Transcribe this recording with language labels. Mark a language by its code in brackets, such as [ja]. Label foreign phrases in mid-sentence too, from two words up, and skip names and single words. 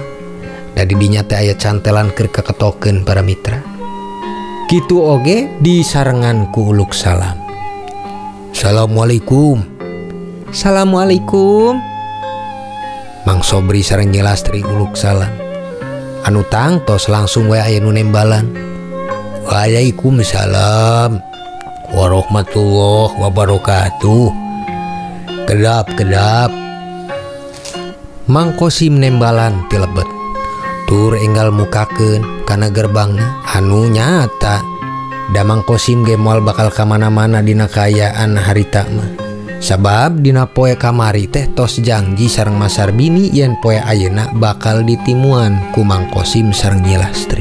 [su] Da di dinya teh aya cantelan keur kaketokeun para mitra. Kitu oge disarengan ku uluk salam. Assalamualaikum. Assalamualaikum. Mang Sobri sareng Nyi Lastri uluk salam. Anu tangtos langsung we aya nu nembalan. [ar] وعليكم السلام ورحمة الله وبركاته. [su] Kedap. Mang Qosim nembalan ti lebet. Tur enggal mukakeun kana gerbangna anu nyata. Da Mang Qosim ge moal bakal ka mana-mana dina kaayaan harita mah. Sabab dina poe kamari teh tos janji sareng Mas Sarbini yen poe ayeuna bakal ditimuan ku Mang Qosim sareng Nyi Lastri.